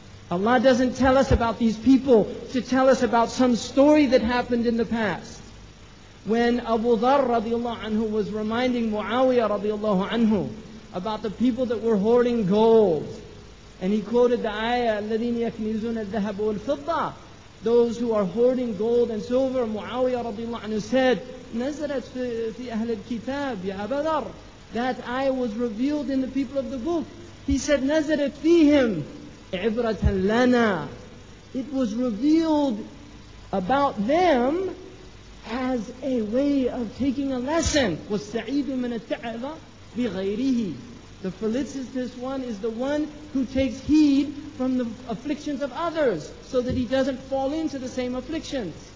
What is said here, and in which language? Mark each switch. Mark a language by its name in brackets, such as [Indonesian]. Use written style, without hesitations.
[English] Allah doesn't tell us about these people to tell us about some story that happened in the past. When Abu Dharr radiallahu anhu was reminding Muawiyah radiallahu anhu about the people that were hoarding gold, and he quoted the ayah, [Arabic] الَّذِينَ يَكْنِزُونَ الذَّهَبَ وَالْفِضَّةَ, [English] those who are hoarding gold and silver. Muawiyah radiallahu anhu said, [Arabic] نزلت في أهل الكتاب يا أبا ذر. [English] That ayah was revealed in the people of the book. He said, [Arabic] نزلت فيهم عبرة لنا. [English] It was revealed about them as a way of taking a lesson. [Arabic] وَالسَّعِيدُ مِنَ التَّعِظَ بِغَيْرِهِ. [English] The felicitous one is the one who takes heed from the afflictions of others so that he doesn't fall into the same afflictions.